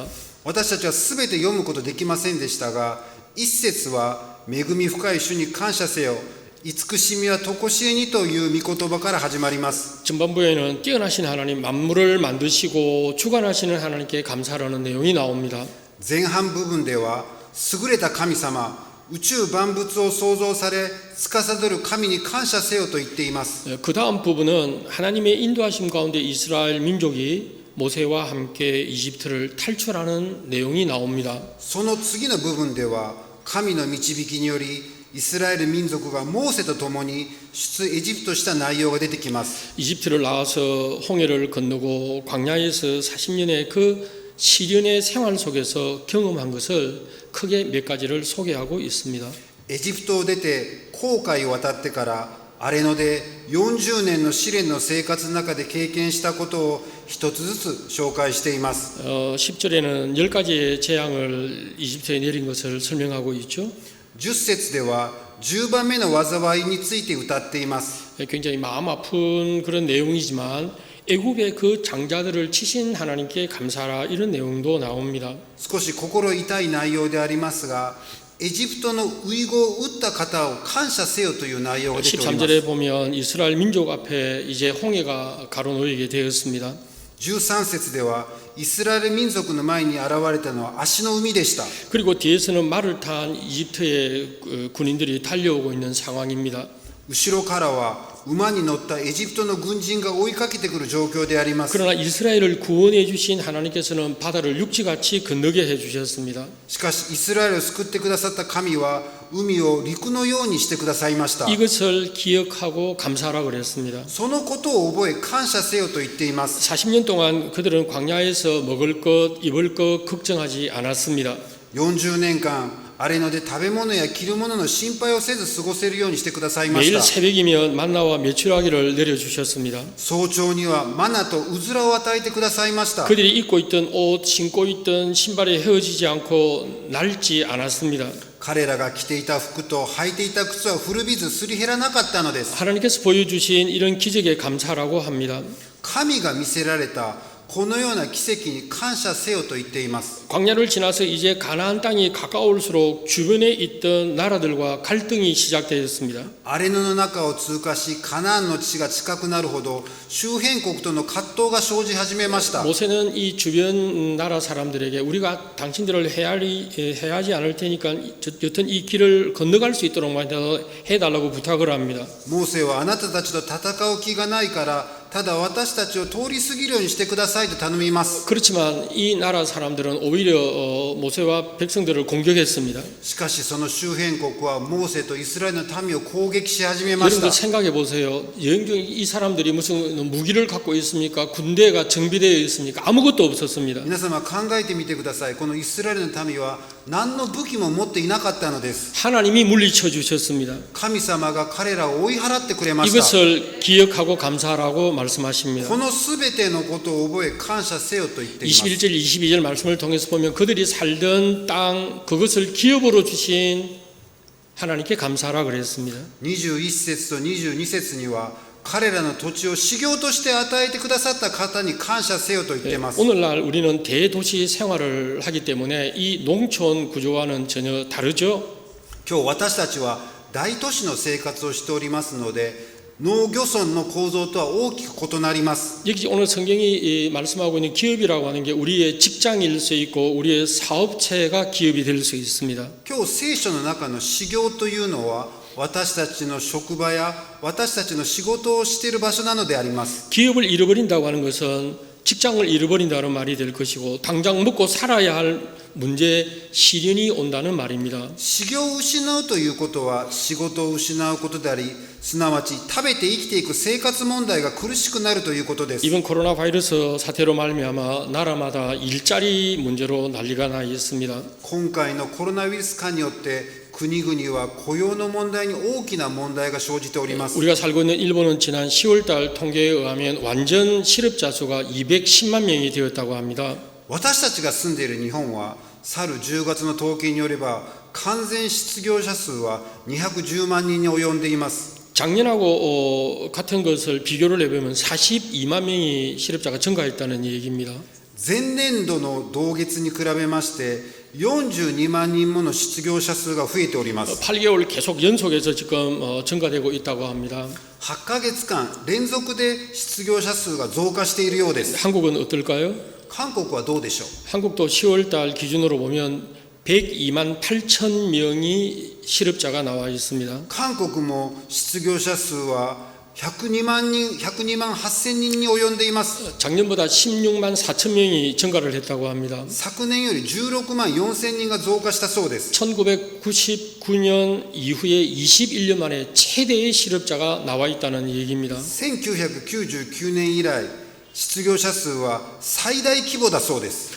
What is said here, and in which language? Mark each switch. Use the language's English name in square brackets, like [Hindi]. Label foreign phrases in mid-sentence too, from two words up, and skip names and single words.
[Japanese] 私たちは全て読むことできませんでしたが、一節は恵み深い主に感謝せよ、慈しみは常しえにという御言葉から始まります。 [Korean] 전반부에는 뛰어나신 하나님 만물을 만드시고 주관하시는 하나님께 감사라는 내용이 나옵니다. [Japanese] 前半部分では優れた神様、宇宙万物を創造され司る神に感謝せよと言っています。 [Korean] 그 다음 부분은 하나님의 인도하심 가운데 이스라엘 민족이 모세와 함께 이집트를 탈출하는 내용이 나옵니다. [Japanese] その次の部分では、神の導きによりイスラエル民族がモーセと共に出エジプトした内容が出てきます。 [Korean] 이집트를 나와서 홍해를 건너고 광야에서 40년의 그 시련의 생활 속에서 경험한 것을 크게 몇 가지를 소개하고 있습니다. [Japanese] エジプトを出て紅海を渡ってから荒れ野で40年の試練の生活の中で経験したことを一つずつ紹介しています。 [Korean] 10절에는 10가지의 재앙을 이집트에 내린 것을 설명하고 있죠. [Japanese] 10 節では10番目の災いについて歌っています。 [Korean] 굉장히 마음 아픈 그런 내용이지만 애굽의 그 장자들을 치신 하나님께 감사하라 이런 내용도 나옵니다. [Japanese] 少し心痛い内容でありますが、エジプトの遺語を打った方を感謝せよという内容が出ております。 [Korean] 13절에 보면 이스라엘 민족 앞에 이제 홍해가 가로놓이게 되었습니다. [Japanese] 13 節ではイスラエル民族の前に現れたのは足の海でした。 [Korean] 그리고 뒤에서는 말을 탄 이집트의 군인들이 달려오고 있는 상황입니다. [Japanese] 後ろからは馬に乗ったエジプトの軍人が追いかけてくる状況であります。 [Korean] 그러나 이스라엘을 구원해 주신 하나님께서는 바다를 육지같이 건너게 해 주셨습니다. [Japanese] しかしイスラエルを救ってくださった神は海を陸のようにしてくださいました。 [Korean] 이것을 기억하고 감사하라 그랬습니다. [Japanese] そのことを覚え感謝せよと言っています。 [Korean] 40년 동안 그들은 광야에서 먹을 것, 입을 것 걱정하지 않았습니다. [Japanese] 40 年間荒れ野で食べ物や着るものの心配をせず過ごせるようにしてくださいまし [Korean] 매일 [Japanese] た。 [Korean] 새벽이면 만나와 메추라기를 내려주셨습니다. [Japanese] 早朝にはマナとうずらを与えてくださいました。 [Korean] 그들이 입고 있던 옷, 신고 있던 신발이 헤어지지 않고 낡지 않았습니다. [Japanese] 彼らが着ていた服と履いていた靴は古びずすり減らなかったのです。 [Korean] 하나님께서 보여주신 이런 기적에 감사라고 합니다. [Japanese] 神が見せられたこのような奇跡に感謝せよと言っています。 [Korean] 광야를 지나서 이제 가나안 땅이 가까울수록 주변에 있던 나라들과 갈등이 시작되었습니다. [Japanese] 荒れ野の中を通過し、カナンの地が近くなるほど周辺国との葛藤が生じ始めました。 [Korean] 모세는 이 주변 나라 사람들에게 우리가 당신들을 해하지 않을 테니까 여튼 이 길을 건너갈 수 있도록만 해달라고 부탁을 합니다. [Japanese] モーセはあなたたちと戦う気がないからただ私たちを通り過ぎるようにしてくださいと頼みます。 [Korean] 그렇지만 이 나라 사람들은 오히려 모세와 백성들을 공격했습니다. [Japanese] しかしその周辺国はモーセとイスラエルの民を攻撃し始めました。 [Korean] 여러분들 생각해 보세요. 여행 중 이 사람들이 무슨 무기를 갖고 있습니까? 군대가 정비되어 있습니까? 아무것도 없었습니다. [Japanese] 皆様考えてみてください。このイスラエルの民は何の武器も持っていなかったのです。 [Korean] 하나님이 물리쳐 주셨습니다. [Japanese] 神様が彼らを追い払ってくれました。 [Korean] 이것을 기억하고 감사하라고 말씀하십니다. [Japanese] このすべてのことを覚え感謝せよと言っています。 [Korean] 21절 22절 말씀을 통해서 보면 그들이 살던 땅 그것을 기업으로 주신 하나님께 감사하라 그랬습니다. [Japanese] 21 節と22節には彼らの土地を修行として与えてくださった方に感謝せよと言っています。 [Korean] 오늘날 우리는 대도시 생활을 하기 때문에 이 농촌 구조와는 전혀 다르죠. [Japanese] 今日私たちは大都市の生活をしておりますので農漁村の構造とは大きく異なります。 [Korean] 여기 오늘 성경이 말씀하고 있는 기업이라고 하는 게 우리의 직장일 수 있고 우리의 사업체가 기업이 될 수 있습니다. [Japanese] 今日聖書の中の修行というのは私たちの職場や私たちの仕事をしている場所なのであります。 [Korean] 기업을 잃어버린다고 하는 것은 직장을 잃어버린다는 말이 될 것이고 당장 먹고 살아야 할 문제 시련이 온다는 말입니다. [Japanese] 修行を失うということは仕事を失うことであり、すなわち食べて生きていく生活問題が苦しくなるということです。 [Korean] 이번 코로나 바이러스 사태로 말미암아 나라마다 일자리 문제로 난리가 나 있습니다. [Japanese] 今回のコロナウイルス化によって国々は雇用の問題に大きな問題が生じております。 [Korean] 우리가 살고 있는 일본은 지난 10월달 통계에 의하면 완전 실업자 수가 210만 명이 되었다고 합니다. [Japanese] 私たちが住んでいる日本は去る10月の統計によれば完全失業者数は210万人に及んでいます。 [Korean] 작년하고 같은 것을 비교를 해보면 42만 명이 실업자가 증가했다는 얘기입니다. [Japanese] 前年度の同月に比べまして42万人もの失業者数が増えております。 [Korean] 8개월 계속 연속해서 지금 증가되고 있다고 합니다. [Japanese] 8 ヶ月間連続で失業者数が増加しているようです。 [Korean] 한국은 어떨까요? [Japanese] 韓国はどうでしょう。 [Korean] 한국도 10월달 기준으로 보면 102만 8천 명이 실업자가 나와 있습니다. [Japanese] 韓国も失業者数は 102万8000人に及んでいます。 [Korean] 작년보다 16만 4천 명이 증가를 했다고 합니다. [Japanese] 昨年より16万4000人が増加したそうです。 [Korean] 1999년 이후에 21년 만에 최대의 실업자가 나와 있다는 얘기입니다. [Japanese] 1999 年以来、失業者数は最大規模だそうです。